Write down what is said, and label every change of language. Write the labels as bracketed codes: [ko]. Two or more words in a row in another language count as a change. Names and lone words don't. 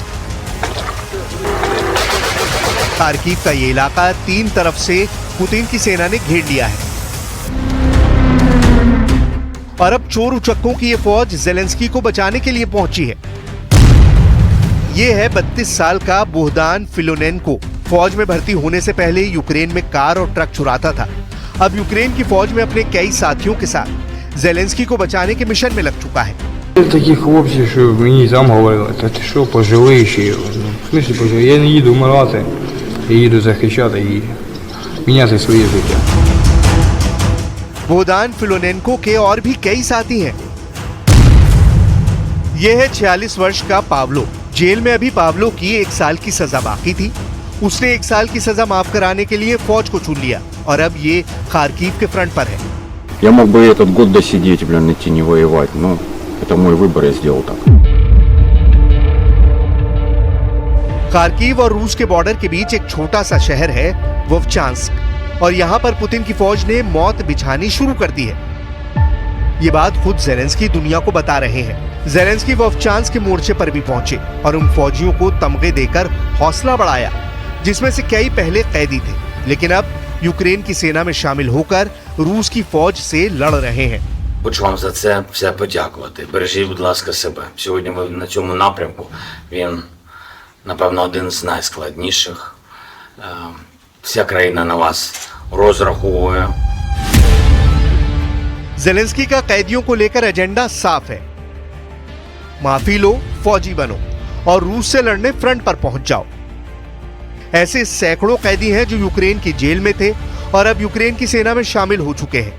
[hi] खार्किव का ये इलाका 3 तरफ से पुतिन की सेना ने घेर लिया है और अब चोर उचक्कों की ये फौज जेलेंस्की को बचाने के लिए पहुंची है। ये है 32 साल का बोहदान फिलोनेंको। फौज में भर्ती होने से पहले यूक्रेन में कार और ट्रक चुराता था। अब यूक्रेन की फौज में अपने कई साथियों के साथ जेलेंस्की को बचाने के मिशन में लग चुका है। [uk] Такі хлопці, що мені сам говорили, та ти що, поживи ще. В смислі поживи? Я не їду вмирати, я їду захищати і міняти своє життя. [hi] बोहदान फिलोनेंको के और भी कई साथी हैं। यह है 46 वर्ष का पाब्लो। जेल में अभी पाब्लो की 1 साल की सजा बाकी थी। उसने 1 साल की सजा माफ कराने के लिए फौज को चुन लिया और अब ये खार्किव के फ्रंट पर है। [ru] Я мог бы этот год досидеть, идти не воевать, но это мой выбор, я сделал так. [hi] खार्किव और रूस के बॉर्डर के बीच एक छोटा सा शहर है वोवचांस्क और यहाँ पर पुतिन की फौज ने मौत बिछानी शुरू कर दी है। ये बात खुद जेलेंस्की दुनिया को बता रहे हैं। जेलेंस्की वोवचांस्क के मोर्चे पर भी पहुंचे और उन फौजियों को तमगे देकर हौसला बढ़ाया जिसमें से कई पहले कैदी थे, लेकिन अब यूक्रेन की सेना में शामिल होकर रूस की फौज से लड़ रहे हैं। [uk] Хочу вам за це все подякувати. Бережіть, будь ласка, себе. Сьогодні ви на цьому напрямку. Він, напевно, один з найскладніших. Вся країна на вас розраховує. [hi] जेलेंस्की का कैदियों को लेकर एजेंडा साफ है। माफी लो, फौजी बनो और रूस से लड़ने फ्रंट पर पहुंच जाओ। ऐसे सैकड़ों कैदी हैं जो यूक्रेन की जेल में थे और अब यूक्रेन की सेना में शामिल हो चुके हैं।